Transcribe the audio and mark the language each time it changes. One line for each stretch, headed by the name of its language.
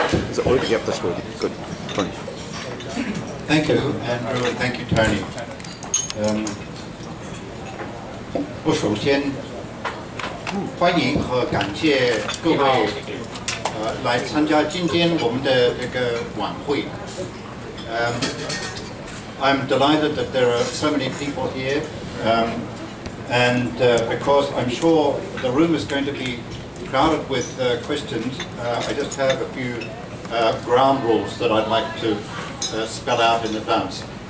English: Is it already up this way? Good. Tony. Thank you, Andrew, and thank you, Tony.
Chinese: 我首先欢迎和感谢各位来参加今天我们的这个晚会。
English: I'm delighted that there are so many people here, and because I'm sure the room is going to be crowded with questions, I just have a few ground rules that I'd like to spell out in advance.